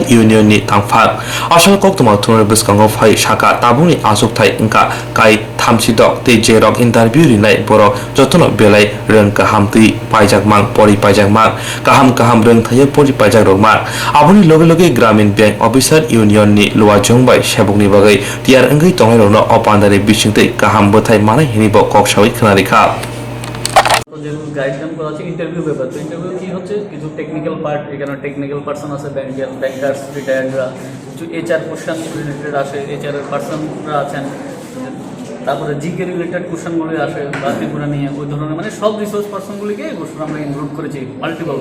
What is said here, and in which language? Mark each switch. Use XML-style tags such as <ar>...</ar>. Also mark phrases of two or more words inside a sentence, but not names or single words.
<trp>यूनियन नि थांफाक आसाल कक्तमा थुन बिस्कांगो फाइ साका ताबुनि आजुकथाय इंका काय थामसिदक ते जेराव इंटरव्यू रिनाय बरक जतन बेलाय रों काहामति पाइजाकमां परि पाइजाकमां काहाम रों थायो परि पाइजाक रोगमा आबुनि लगे ग्रामीण बैंक ऑफिसर यूनियन नि लुआजों बाय सेबुकनि बागै टियार अंगै तंगायरनो अपान्दारि बिसिंतै काहाम बोथाय मानाय हिनिबो कक्सावै खोनारिखा</trp> <bn>যেহেতু গাইডলাইন করা আছে ইন্টারভিউ ব্যাপার তো ইন্টারভিউ কী হচ্ছে কিছু</bn> <en>technical part</en> <bn>এখানে</bn> <en>technical person</en> <bn>আছে</bn> <en>bankers retired</en> <bn>কিছু</bn> <en>HR question related</en> <bn>আসে</bn> <en>HR persons</en> <bn>আছেন তারপরে</bn> <en>GK related questions</en> <bn>আসে বা ত্রিপুরা নিয়ে ওই ধরনের মানে সব</bn> <en>resource persons</en> <bn>এই বছর আমরা ইনক্লুড করেছি মাল্টিপল</bn>